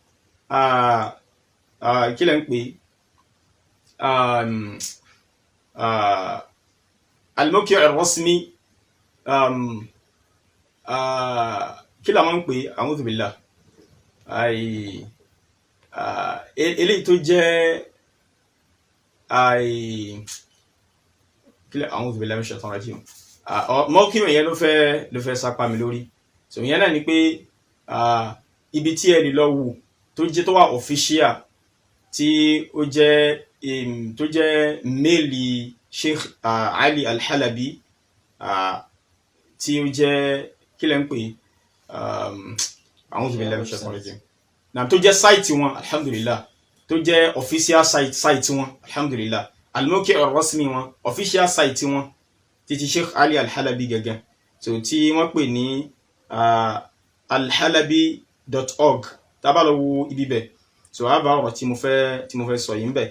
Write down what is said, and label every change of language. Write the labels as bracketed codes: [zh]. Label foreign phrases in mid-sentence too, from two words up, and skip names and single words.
[yo] kí lẹ́ ń pè [ar] الموقع الرسمي [yo] kí la máa ń pè, [ar] أعوذ بالله, [yo] eléyìí tó jẹ́ [ar] أعوذ بالله من الشيطان الرجيم, [yo] mawqi' yẹn ló fẹ́ sápá mi lórí. So ìyẹn náà ni pé ibi tí ẹ lè lọ wò tó wà official, tí ó jẹ́ méèlì Sheikh Ali Al-Halabi, tí ó jẹ́ kí lẹ́ ń pè, [ar] أعوذ بالله من الشيطان الرجيم, [yo] náà tó jẹ́ sáìtì wọn, alhamdulillah, tó jẹ́ official sáìtì wọn, alhamdulillah, [ar] الموقع الرسمي [yo] wọn, official sáìtì wọn títí Sheikh Ali Al-Halabi gẹ́gẹ́, so tí wọ́n pè ní alhalabi.org. tá bá lọ wo ibi bẹ̀, so a bá ọ̀rọ̀ tí mo fẹ́ sọ yìí ń bẹ̀.